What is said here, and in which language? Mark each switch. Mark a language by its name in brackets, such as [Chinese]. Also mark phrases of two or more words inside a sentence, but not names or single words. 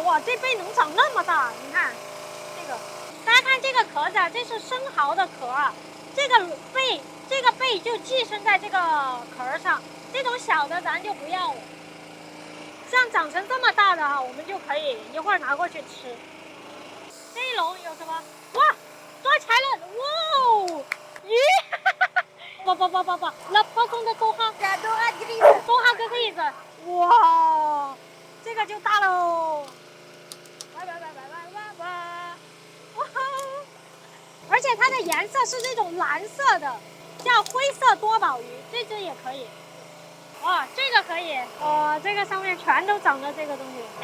[Chinese] 哇，这贝能长那么大，你看这个，大家看这个壳子啊，这是生蚝的壳啊，这个贝就寄生在这个壳上，这种小的咱就不要了。像长成这么大的哈，我们就可以一会儿拿过去吃。这一笼有什么？哇，抓起来了！哇， [French] 鱼！La poisson de Doha， Doha grise， [Chinese] 哇，这个就大喽！哇！而且它的颜色是这种蓝色的，叫灰色多宝鱼，这只也可以。哇，这个可以，哇，这个上面全都长着这个东西。